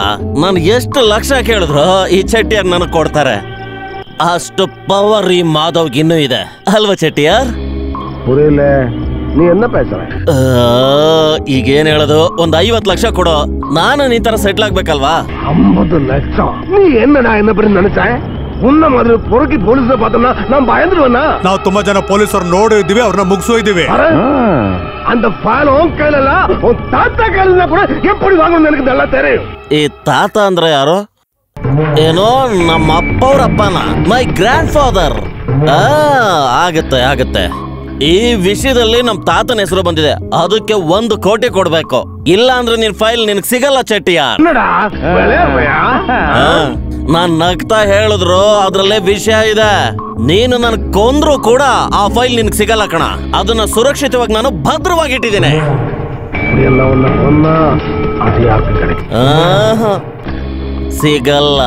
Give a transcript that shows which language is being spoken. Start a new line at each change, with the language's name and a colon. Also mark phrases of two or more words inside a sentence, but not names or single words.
Kannada: ನಾನು ಎಷ್ಟು ಲಕ್ಷ ಕೇಳಿದ್ರು ಈ ಚೆಟ್ಟಿಯಾರ್ ನನಗ್ ಕೊಡ್ತಾರೆ. ಅಷ್ಟು ಪವರ್ ಈ ಮಾಧವ್ಗೆ ಇನ್ನೂ ಇದೆ ಅಲ್ವಾ ಚೆಟ್ಟಿಯಾರ್? ನೀ ಎನ್ನ ಪೈಸ ಈಗೇನ್ ಹೇಳೋದು? ಒಂದ್ 50 ಲಕ್ಷ ಕೊಡು, ನಾನು ನೀ ತರ ಸೆಟ್ಲ್ ಆಗ್ಬೇಕಲ್ವಾ?
Tamil: 50 ಲಕ್ಷ? ನೀ என்னடா என்ன பத்தி நினைச்ச? உன்ன மாதிரி பொறுக்கி போலீஸ்ல பார்த்தோம்னா நான் பயந்துருவேனா?
Kannada: ನಾವು ತುಂಬಾ ಜನ ಪೊಲೀಸರು ನೋಡಿದ್ದೀವಿ, ಅವ್ರನ್ನ ಮುಗಿಸೋಯ್ದಿವಿ.
Tamil: அந்த ಫೈಲ್ உன் கையில உன் தாத்தா கையில கூட எப்படி வாங்கணும்னு எனக்கு நல்லா தெரியும்.
Kannada: ಈ ತಾತ ಅಂದ್ರೆ ಯಾರು? ಏನೋ ನಮ್ಮ ಅಪ್ಪವ್ರಪ್ಪನ,
English: my grand father.
Kannada: ಆಗತ್ತೆ ಆಗತ್ತೆ. ಈ ವಿಷಯದಲ್ಲಿ ನಮ್ ತಾತನ ಹೆಸರು ಬಂದಿದೆ, ಅದಕ್ಕೆ 1 ಕೋಟಿ ಕೊಡ್ಬೇಕು. ಇಲ್ಲ ಅಂದ್ರೆ ನಿನ್ ಫೈಲ್ ನಿನಗ್ ಸಿಗಲ್ಲ ಚೆಟ್ಟಿಯಾರ್. ನಾನ್ ನಗ್ತಾ ಹೇಳಿದ್ರು ಅದ್ರಲ್ಲೇ ವಿಷಯ ಇದೆ. ನೀನು ನನ್ ಕೊಂದ್ರು ಕೂಡ ಆ ಫೈಲ್ ನಿನಗ್ ಸಿಗಲ್ಲ ಕಣ. ಅದನ್ನ ಸುರಕ್ಷಿತವಾಗಿ ನಾನು ಭದ್ರವಾಗಿಟ್ಟಿದ್ದೀನಿ. ಸಿಗಲ್ಲ.